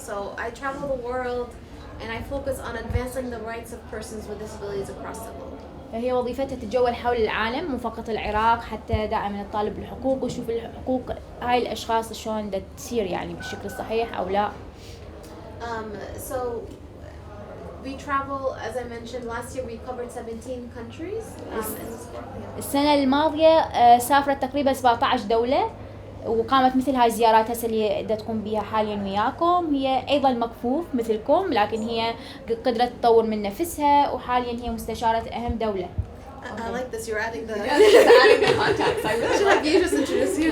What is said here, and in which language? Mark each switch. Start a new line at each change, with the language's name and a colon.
English: So I travel the world and I focus on advancing the rights of persons with disabilities across the globe.
Arabic: هي وظيفتها تتجول حول العالم مو فقط العراق، حتى دائما تطالب بالحقوق وشوف الحقوق هاي الاشخاص شلون تصير يعني بالشكل الصحيح او لا. So we travel, as I mentioned last year, we covered 17 countries. السنة الماضية سافرت تقريبا 17 دولة وقامت مثل هاي الزيارات هسه اللي دا تقوم بها حاليا وياكم. هي ايضا مكفوف مثلكم، لكن هي قدرت تطور من نفسها وحاليا هي مستشارة اهم دولة.
English: I like this. You're adding the contacts. I really should have you just introduce you.